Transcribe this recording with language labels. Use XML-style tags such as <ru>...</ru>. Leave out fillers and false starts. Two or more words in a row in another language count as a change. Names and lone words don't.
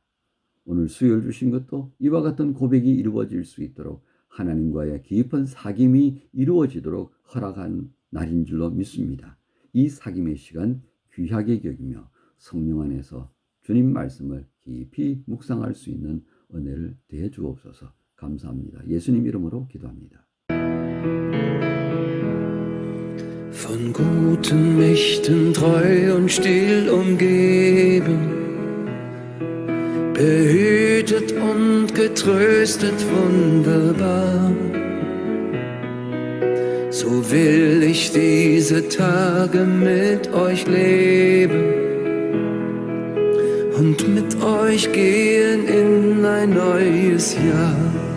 <ko>오늘 수요일 주신 것도 이와 같은 고백이 이루어질 수 있도록 하나님과의 깊은 사귐이 이루어지도록 허락한 날인 줄로 믿습니다. 이 사귐의 시간 귀하게 여기며 성령 안에서 주님 말씀을 깊이 묵상할 수 있는 은혜를 대해 주옵소서. 감사합니다. 예수님 이름으로 기도합니다.</ko> <de>Von guten Mächten treu und still umgeben, behütet und getröstet wunderbar. So will ich diese Tage mit euch leben und mit euch gehen in ein neues Jahr.</de>